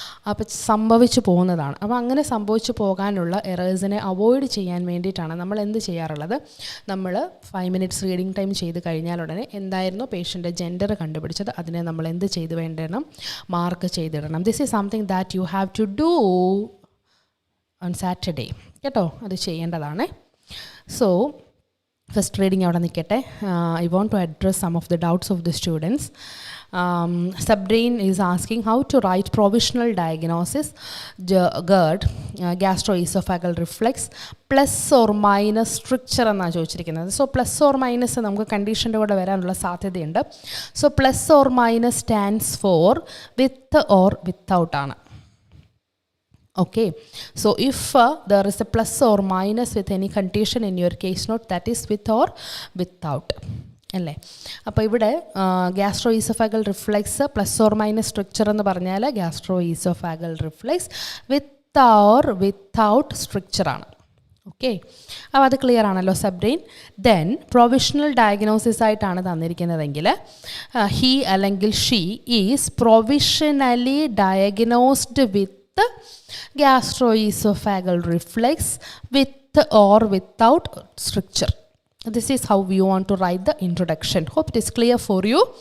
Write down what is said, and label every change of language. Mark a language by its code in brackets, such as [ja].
[ml] അപ്പോൾ സംഭവിച്ചു പോകുന്നതാണ്. അപ്പോൾ അങ്ങനെ സംഭവിച്ചു പോകാനുള്ള എറേഴ്സിനെ അവോയ്ഡ് ചെയ്യാൻ വേണ്ടിയിട്ടാണ് നമ്മൾ എന്ത് ചെയ്യാറുള്ളത്, നമ്മൾ 5 minutes റീഡിങ് ടൈം ചെയ്ത് കഴിഞ്ഞാൽ ഉടനെ എന്തായിരുന്നു പേഷ്യൻ്റെ ജെൻഡർ കണ്ടുപിടിച്ചത് അതിനെ നമ്മൾ എന്ത് ചെയ്ത് വേണ്ടണം, mark ചെയ്തിടണം. [en] this is something that you have to do on Saturday കേട്ടോ, [ml] അത് ചെയ്യേണ്ടതാണ്. സോ ഫസ്റ്റ് റീഡിങ് അവിടെ നിൽക്കട്ടെ. [en] I want to address some of the doubts of the students. Subbrain is asking how to write provisional diagnosis GERD, gastroesophageal reflux, plus or minus stricture [ml] എന്നാണ് ചോദിച്ചിരിക്കുന്നത്. So plus or minus നമുക്ക് കണ്ടീഷൻ്റെ കൂടെ വരാനുള്ള സാധ്യതയുണ്ട്. [en] So plus or minus stands for with or without ആണ്. Okay, so if there is a plus or minus with any condition in your case note, that is with or without [ml] അല്ലേ. അപ്പോൾ ഇവിടെ gastro oesophageal reflex plus or minus structure എന്ന് പറഞ്ഞാൽ gastro oesophageal reflex with or without സ്ട്രക്ചറാണ്. Okay, അപ്പോൾ അത് clear ആണല്ലോ സബ്ബ്രെയിൻ. Then provisional diagnosis ആയിട്ടാണ് തന്നിരിക്കുന്നതെങ്കിൽ he അല്ലെങ്കിൽ [en] She is provisionally diagnosed with gastroesophageal reflex with or without stricture. This is how we want to write the introduction. Hope it is clear for you.